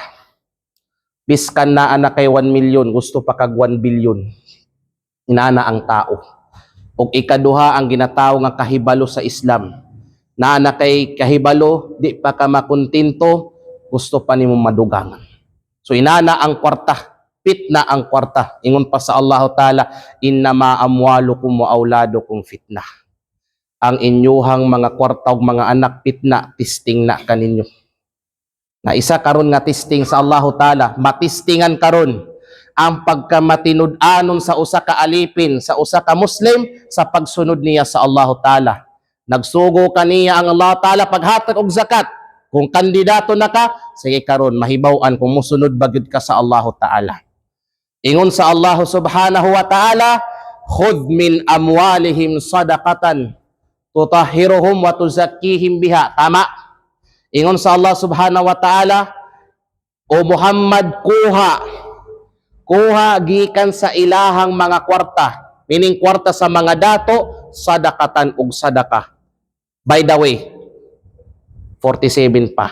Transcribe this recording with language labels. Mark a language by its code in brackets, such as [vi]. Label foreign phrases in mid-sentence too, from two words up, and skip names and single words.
[ceb] Biskan naa na kay 1 million, gusto pa kag 1 billion. Inana ang tao. O ikaduha ang ginatawag nga kahibalo sa Islam. Naa na kay kahibalo, di pa ka makontinto, gusto pa nimo madugangan. So inana ang kwarta, fitna ang kwarta. Ingon pa sa Allah Ta'ala, [ar] إنما أموالكم وأولادكم فتنة. [ceb] Ang inyuhang mga kwarta ug mga anak fitna, testing na kaninyo. Na isa karon nga testing sa Allah Ta'ala, matistingan karon ang pagkamatinud-anon sa usa ka alipin, sa usa ka Muslim, sa pagsunod niya sa Allah Ta'ala. Nagsugo kaniya ang Allah Ta'ala paghatag og zakat. Kung kandidato na ka, sige karon mahibaw-an kung musunod ba gyud ka sa Allah Ta'ala. Ingon sa [ar] الله سبحانه وتعالى خذ من أموالهم صدقة تطهرهم وتزكيهم بها. [ceb] Tama. Ingon sa Allah [ar] سبحانه وتعالى, [ceb] o Muhammad, kuha gikan sa ilahang mga kwarta, meaning kwarta sa mga dato, sadakatan ug sadaka. [en] By the way, [ceb] 47 pa.